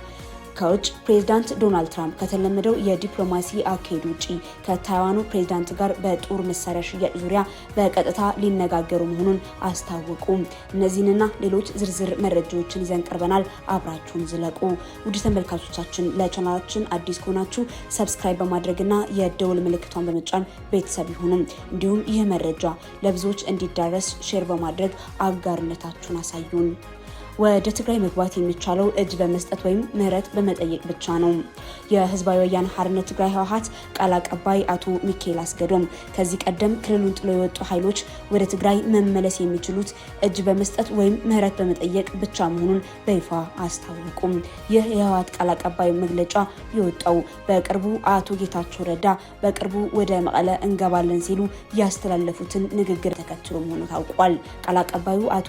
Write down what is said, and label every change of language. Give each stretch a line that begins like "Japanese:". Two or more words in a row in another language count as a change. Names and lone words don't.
Amharic: ከውጭ ፕሬዝዳንት ዶናልድ ትራምፕ ከተለመደው የዲፕሎማሲ አካሄድ ውጪ ከታይዋኑ ፕሬዝዳንት ጋር በጦር መሳሪያ ሽያጭ ዙሪያ በቀጥታ ሊነጋገሩ መሆኑን አስታወቁ። እነዚህንና ሌሎች ዝርዝር መረጃዎችን ይዘን ቀርበናል። አብራችሁን ዝለቁ። ውድ ተመልካቾቻችን ለቻናላችን አዲስ ከሆናችሁ ሰብስክራይብ በማድረግና የደውል ምልክቷን በመጫን ቤተሰብ ይሁኑ። እንዲሁም ይህ መረጃ ለብዙዎች እንዲዳረስ ሼር በማድረግ አጋርነታችሁን አሳዩን። ወደ ትግራይ መግባት የሚቻለው እጅ በመስጠት ወይም ምህረት በመጠየቅ ብቻ ነው። የህዝባዊ ወያነ ሓርነት ትግራይ ህወሓት ቃል አቀባይ አቶ ሚካኤል አስገዶም ከዚህ ቀደም ክልሉን ጥሎ የወጡ ኃይሎች ወደ ትግራይ መመለስ የሚችሉት እጅ በመስጠት ወይም ምህረት በመጠየቅ ብቻ መሆኑን በይፋ አስታወቁም። ይህ የህወሓት ቃል አቀባይ መግለጫ የወጣው በቅርቡ አቶ ጌታቸው ረዳ በቅርቡ ወደ መቀለ እንገባለን ሲሉ ያስተላለፉትን ንግግር ተከትሎ መሆኑ ታውቋል። ቃል አቀባዩ አቶ